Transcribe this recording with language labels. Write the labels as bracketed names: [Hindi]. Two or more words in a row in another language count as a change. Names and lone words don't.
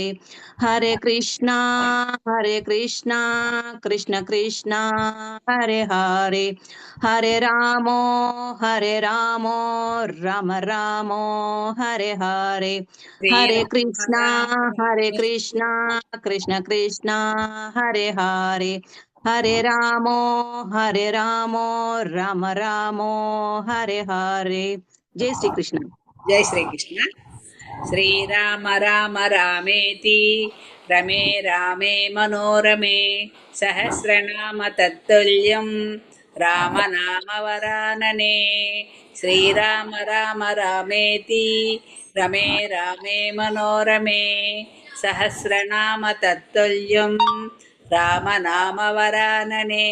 [Sanskrit] హరే కృష్ణ కృష్ణ హరే హరే, హరే రామో రామ హరే హరే. హరే కృష్ణ కృష్ణ హరే హరే, హరే రామో రామ హరే హరే. జై శ్రీకృష్ణ. జై శ్రీకృష్ణ. శ్రీరామ రామ రామేతి రమే రామే మనోరమే, సహస్రనామ తత్తుల్యం రామనామవరాననే. శ్రీరామ రామ రామేతి రమే రామే మనోరమే, సహస్రనామ తత్తుల్యం రామనామవరాననే.